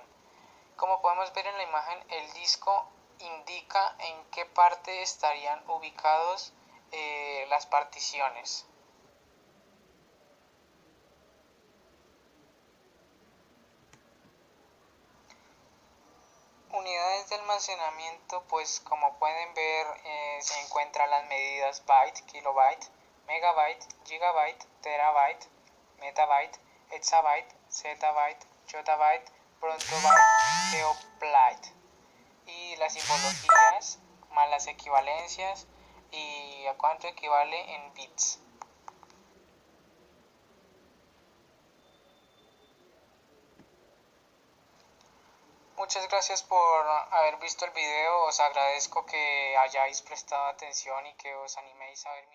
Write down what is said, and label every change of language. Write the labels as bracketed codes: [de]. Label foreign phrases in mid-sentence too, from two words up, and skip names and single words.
[es] Como podemos ver en la imagen, el disco indica en qué parte estarían ubicados las particiones. Unidades de almacenamiento, pues como pueden ver se encuentran las medidas byte, kilobyte, megabyte, gigabyte, terabyte, metabyte, exabyte, zettabyte, yottabyte, prontobyte, geobyte, y las simbologías más las equivalencias y a cuánto equivale en bits. Muchas gracias por haber visto el video, os agradezco que hayáis prestado atención y que os animéis a ver mi video.